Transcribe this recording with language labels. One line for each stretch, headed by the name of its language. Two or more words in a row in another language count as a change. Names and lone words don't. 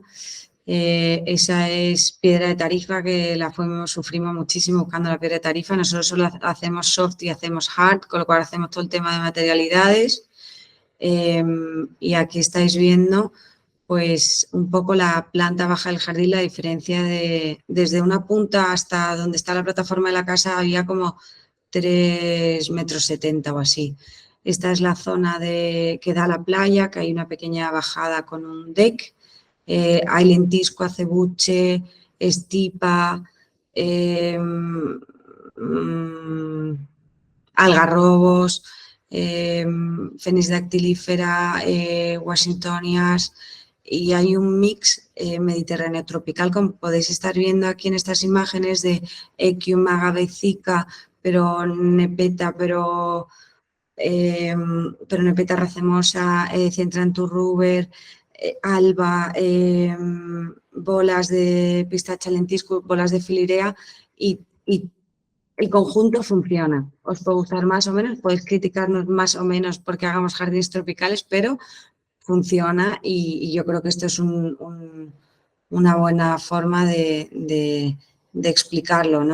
Spanish: esa es piedra de tarifa que sufrimos muchísimo buscando la piedra de tarifa, nosotros solo hacemos soft y hacemos hard, con lo cual hacemos todo el tema de materialidades y aquí estáis viendo pues un poco la planta baja del jardín, la diferencia desde una punta hasta donde está la plataforma de la casa había como 3,70 metros o así. Esta es la zona que da a la playa, que hay una pequeña bajada con un deck. Hay lentisco, acebuche, estipa, algarrobos, fenis dactilífera, washingtonias y hay un mix mediterráneo tropical, como podéis estar viendo aquí en estas imágenes de Equium, agavecica, pero nepeta, pero nepeta racemosa, centranturruber, alba, bolas de pistacha lentisco, bolas de filirea y el conjunto funciona. Os puede gustar más o menos, podéis criticarnos más o menos porque hagamos jardines tropicales, pero funciona y yo creo que esto es una buena forma de explicarlo, ¿no?